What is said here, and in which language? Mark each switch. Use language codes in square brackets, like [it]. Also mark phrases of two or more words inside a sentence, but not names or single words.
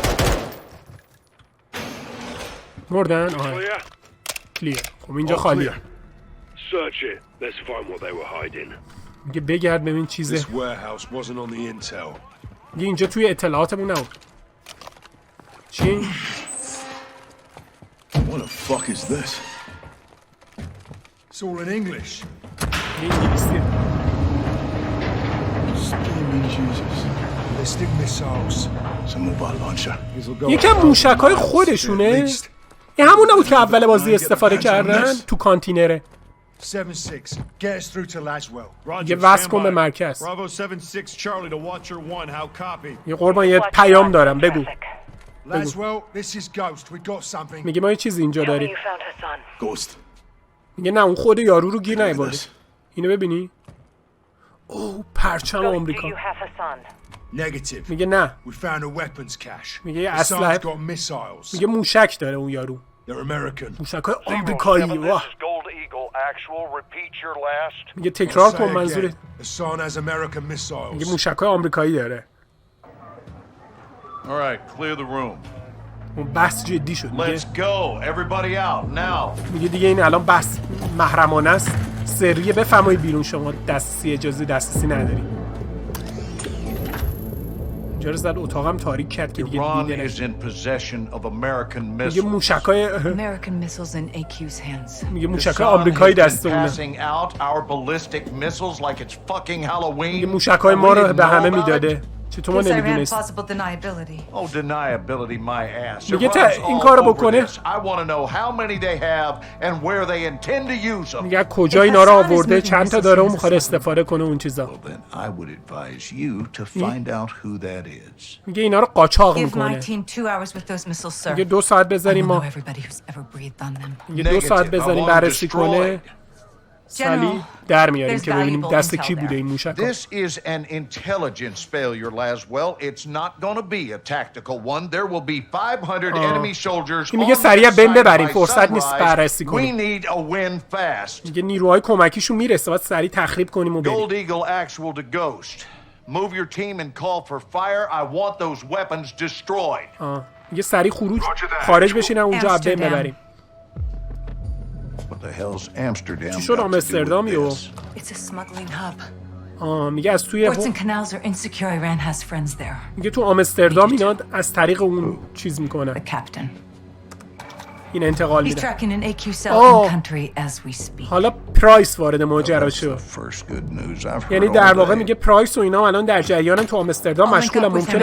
[fa] مردن؟ آره کلیر. خب اینجا خالیه. میگه بگرد ببین چیزه. میگه اینجا توی اطلاعاتمون نبود. چی؟ [en] What the fuck is this? It's all in English. [fa] انگلیسیه. [en] Screaming Jesus. Ballistic missiles. It's a mobile launcher. [fa] یکم موشک‌های خودشونه. این همون نبود که اول بازی استفاده کردن تو کانتینره. 7-6. [en] Get us through to Laswell. [fa] یه وصل کن به مرکز. [en] Bravo 7-6 Charlie to Watcher 1. How copy? [fa] یه قربان یه پیام دارم بگو. [en] Laswell, this is Ghost. We got something. [fa] میگه ما یه چیزی اینجا داریم. Ghost. میگه نه اون خود یارو رو گیر نیاورده. اینو ببینی؟ اوه پرچم آمریکا. [en] Negative. [fa] میگه نه. [en] We found a weapons cache. [fa] میگه یه [en] The [fa] اسلحه. [en] son's got missiles. [fa] میگه موشک داره اون یارو. [en] They're American. [fa] موشک‌های آمریکایی. واه. [en] Gold Eagle actual. Repeat your last. [fa] میگه تکرار [en] Say [fa] کن [en] again. [fa] منظور. [en] The son has American missiles. [fa] میگه موشک‌های آمریکایی داره. [en] All right, clear the room. [fa] اون بحث جدی شد. میگه [en] Let's go. Everybody out now. [fa] میگه دیگه این الان بحث محرمانه است. سریه بفرمایید بیرون شما دسترسی اجازه دسترسی نداری. اینجا رو زد اتاقم تاریک کرد که دیگه Iran دیده [en] is [fa] نشه. [en] in possession of American [fa] میگه [en] missiles. [fa] موشکای [en] American missiles in AQ's hands. [fa] میگه موشکای Hassan آمریکایی [en] has been [fa] دست اونه. [en] passing out our ballistic missiles like it's fucking Halloween. [fa] میگه موشکای ما رو به همه میداده. چطور ما [en] Gives Iran [fa] نمیدونست؟ [en] plausible deniability. Oh, deniability my ass. [fa] میگه Iran's این [en] all [fa] کارو [en] over [fa] بکنه. [en] this. I want to know how many they have and where they intend to use them. [fa] میگه کجا اینا رو آورده چند تا داره اون میخواد استفاده کنه اون چیزا. [en] Well, then I would advise you to find out who that is. [fa] میگه اینا رو قاچاق [en] Give my [fa] میکنه. [en] team 2 hours with those missiles, sir. [fa] میگه 2 ساعت [en] I [fa] بذاریم [en] will [fa] ما. [en] know everybody who's ever breathed on them. [fa] میگه 2 ساعت [en] Negative. I [fa] بذاریم [en] want 'em [fa] بررسی کنه. [en] destroyed. [fa] سالی در میاریم [en] there's [fa] که ببینیم [en] valuable [fa] دست [en] intel [fa] کی بوده [en] there. [fa] این موشک‌ها. [en] This is an intelligence failure, Laswell. It's not going to be a tactical one. There will be 500 enemy soldiers [fa] این میگه [en] on [fa] سریع [en] this [fa] بین [en] site [fa] ببریم. [en] by [fa] فرصت نیست [en] sunrise. [fa] بررسی [en] We [fa] کنیم. [en] need a win fast. [fa] میگه نیروهای کمکیشون میرسه باید سریع تخریب کنیم و بریم. [en] Gold Eagle actual to Ghost. Move your team and call for fire. I want those weapons destroyed. [fa] میگه سریع خارج بشین اونجا از بین ببریم. [en] What the hell's Amsterdam? [fa] چی شد آمستردام یو؟ [en] It's a smuggling hub. [fa] میگه از توی [en] Ports and canals are insecure. Iran has friends there. [fa] میگه تو آمستردام اینا از طریق اون چیز [en] The [fa] میکنن. [en] captain. [fa] این انتقال [en] He's [fa] میده. [en] tracking an AQ cell Oh. in country as we speak. [fa] حالا پرایس وارد ماجرا شد. [en] First good news I've heard [fa] یعنی [en] all [fa] در واقع [en] day. [fa] میگه پرایس و اینا الان در جریانن تو آمستردام [en] I'll link [fa] مشغولن [en] up with [fa] ممکنه